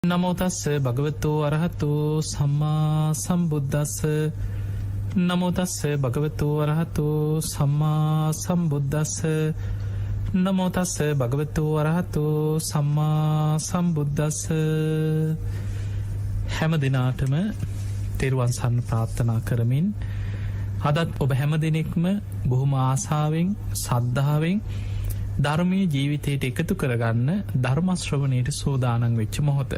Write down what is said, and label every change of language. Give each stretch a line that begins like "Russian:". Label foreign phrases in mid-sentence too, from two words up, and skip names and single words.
Pali: නමෝ තස්ස භගවතෝ අරහතෝ සම්මා සම්බුද්දස්ස නමෝ තස්ස භගවතෝ අරහතෝ සම්මා සම්බුද්දස්ස නමෝ තස්ස භගවතෝ අරහතෝ සම්මා සම්බුද්දස්ස
Sinhala: හැම දිනාටම තෙරුවන් සරණ ප්‍රාර්ථනා කරමින් අදත් ඔබ හැම දිනෙකම බොහොම ආසාවෙන් සද්ධාවෙන් ධර්මයේ ජීවිතයට එකතු කරගන්න ධර්ම ශ්‍රවණයට සෝදානම් වෙච්ච මොහොත.